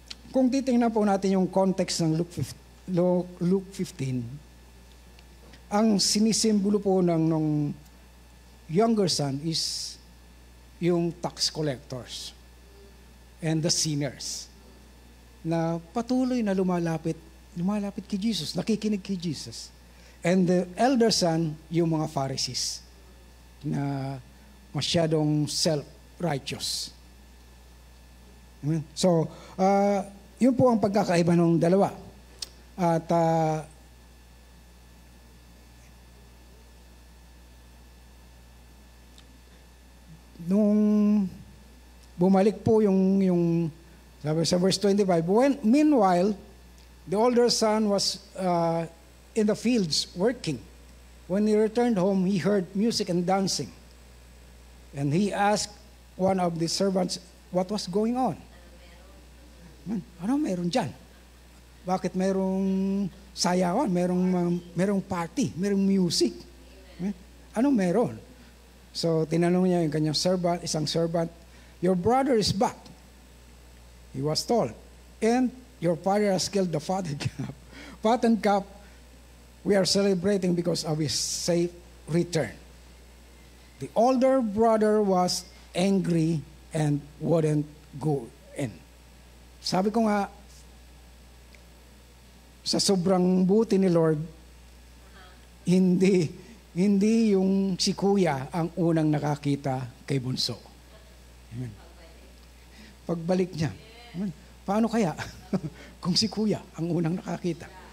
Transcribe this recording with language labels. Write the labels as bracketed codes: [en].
[tl] Kung titingnan po natin yung context ng Luke 15, ang sinisimbolo po ng younger son is yung [en] tax collectors and the sinners [tl] na patuloy na lumalapit kay Jesus, nakikinig kay Jesus. [en] And the elder son, [tl] yung mga Pharisees na masyadong self-righteous. Amen? So, yun po ang pagkakaiba ng dalawa. At nung bumalik po yung sabi sa [en] verse 25, meanwhile, the older son was in the fields working. When he returned home, he heard music and dancing. And he asked one of the servants what was going on. [tl] Ano meron dyan? Bakit merong sayawan, merong party, merong music? Anong meron? So, tinanong niya yung kanyang servant, isang servant, [en] your brother is back. He was told. And your father has killed the fattened calf. We are celebrating because of his safe return. The older brother was angry and wouldn't go in. [tl] Sabi ko nga, sa sobrang buti ni Lord, hindi yung si Kuya ang unang nakakita kay Bunso. Amen. Pagbalik niya, amen. Paano kaya kung si Kuya ang unang nakakita?